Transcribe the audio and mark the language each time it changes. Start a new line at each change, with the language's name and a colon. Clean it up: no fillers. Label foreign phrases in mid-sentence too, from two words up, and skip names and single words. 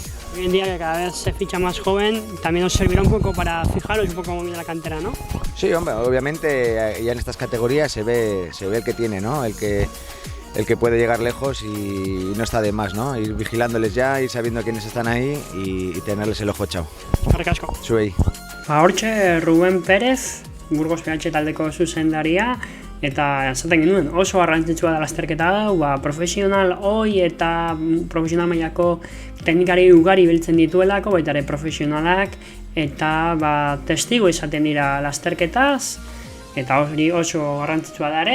Spanish: Hoy en día que cada vez se ficha más joven, también os servirá un poco para fijaros un poco cómo viene la cantera, ¿no? Sí, hombre, obviamente ya en estas categorías se ve el que tiene, ¿no? El que puede llegar lejos y no está de más, ¿no? Ir vigilándoles ya, ir sabiendo quiénes están ahí y tenerles el ojo echado.
Basque: Eskerrik asko. Zuei. Hortxe Ruben Pérez, Burgos PH taldeko zuzendaria, eta esaten genuen oso garrantzitsua da lasterketa hau, profesional hoi eta profesional mailako teknikari ugari biltzen dituelako, baita ere profesionalak, eta testigo izaten dira lasterketaz, eta hori oso garrantzitsua da